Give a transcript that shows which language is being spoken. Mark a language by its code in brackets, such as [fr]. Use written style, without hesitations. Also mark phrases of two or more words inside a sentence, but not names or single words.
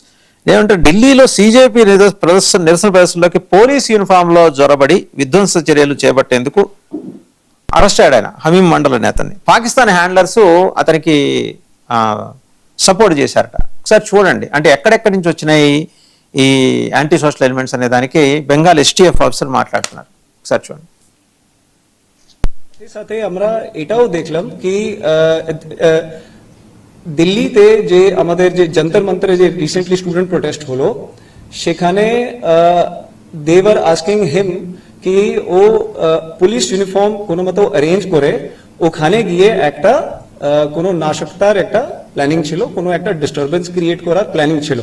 [te] ఏమంటే ఢిల్లీలో CJP నిరసన ప్రదర్శనలోకి [en] police uniform [te] లో జొరబడి విధ్వంస చర్యలు చేపట్టేందుకు అరెస్ట్ అయ్యాడు ఆయన, హమీం మండల్ నేతని. పాకిస్తాన్ హ్యాండ్లర్స్ అతనికి సపోర్ట్ చేశారట. ఒకసారి చూడండి, అంటే ఎక్కడెక్కడి నుంచి వచ్చినాయి ఈ [en] anti social elements [te] అనే దానికి బెంగాల్ HTF ఆఫీసర్ మాట్లాడుతున్నారు. ఒకసారి చూడండి. [bn] সাথে আমরা এটাও দেখলাম কি দিল্লিতে যে আমাদের যে যন্তর মন্তরে যে [en] recently student protest [bn] হলো সেখানে [en] they were asking him [bn] কি ও [en] police uniform [bn] কোনো মতো অ্যারেঞ্জ করে ওখানে গিয়ে একটা কোনো নাশকতার একটা প্ল্যানিং ছিল, কোনো একটা [en] disturbance create [bn] করার প্ল্যানিং ছিল।